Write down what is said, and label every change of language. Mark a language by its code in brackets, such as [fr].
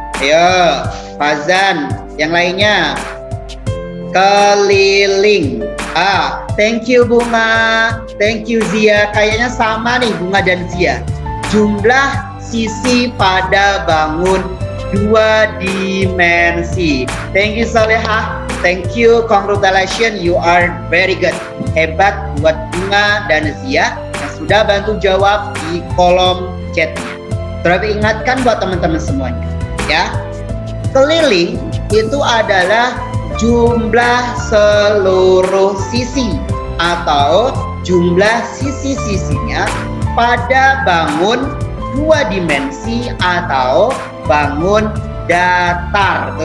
[id] Ayo, Fazan. Yang lainnya keliling. [en] Thank you Bunga, thank you Zia. [id] Kayaknya sama nih Bunga dan Zia. Jumlah sisi pada bangun dua dimensi. [en] Thank you Salehah, thank you, congratulations, you are very good. [id] Hebat buat Bunga dan Zia yang sudah bantu jawab di kolom chatnya. Terus ingatkan buat teman-teman semuanya, ya. Keliling itu adalah jumlah seluruh sisi atau jumlah sisi-sisinya pada bangun dua dimensi atau bangun datar.